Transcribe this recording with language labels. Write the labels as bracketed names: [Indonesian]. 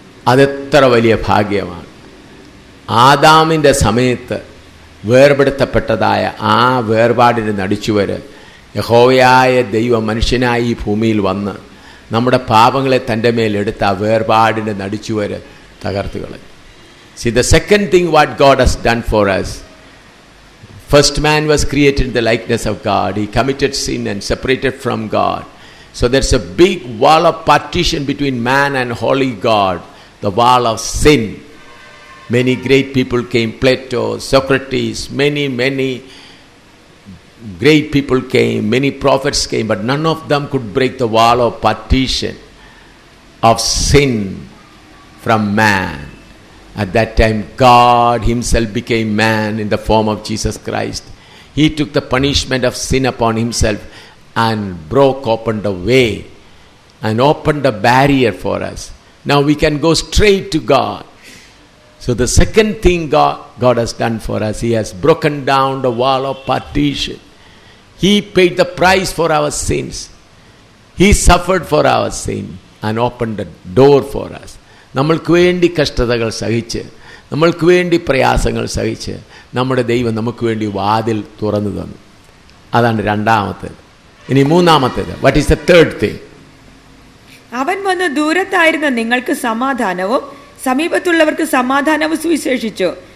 [Malayalam] അതെത്ര വലിയ ഭാഗ്യമാണ്. ആദാമിൻ്റെ സമയത്ത് വേർപെടുത്തപ്പെട്ടതായ ആ വേർപാടിൻ്റെ നടിച്ചുവര് യഹോവയായ ദൈവം മനുഷ്യനായി ഈ ഭൂമിയിൽ വന്ന് നമ്മുടെ പാപങ്ങളെ തൻ്റെ മേലെടുത്ത ആ വേർപാടിൻ്റെ നടിച്ചുവര് തകർത്ത് കളഞ്ഞു. [English] See, the second thing what God has done for us, first man was created in the likeness of God. He committed sin and separated from God. So there's a big wall of partition between man and holy God, the wall of sin. Many great people came, Plato, Socrates, many great people came, many prophets came, but none of them could break the wall of partition of sin from man. At that time, God himself became man in the form of Jesus Christ. He took the punishment of sin upon himself and broke open the way and opened the barrier for us. Now we can go straight to God. So the second thing God has done for us, he has broken down the wall of partition. He paid the price for our sins. He suffered for our sin and opened the door for us. [Malayalam] നമ്മൾക്ക് വേണ്ടി കഷ്ടതകൾ സഹിച്ച്, നമ്മൾക്ക് വേണ്ടി പ്രയാസങ്ങൾ സഹിച്ച് നമ്മുടെ ദൈവം നമുക്ക് വേണ്ടി വാതിൽ തുറന്നു തന്നു. അതാണ് രണ്ടാമത്തേത്. ഇനി മൂന്നാമത്തേത്, [English] What is the third thing? [Malayalam] അവൻ വന്ന് ദൂരത്തായിരുന്ന നിങ്ങൾക്ക് സമാധാനവും സമീപത്തുള്ളവർക്ക് സമാധാനവും സുവിശേഷിച്ചു.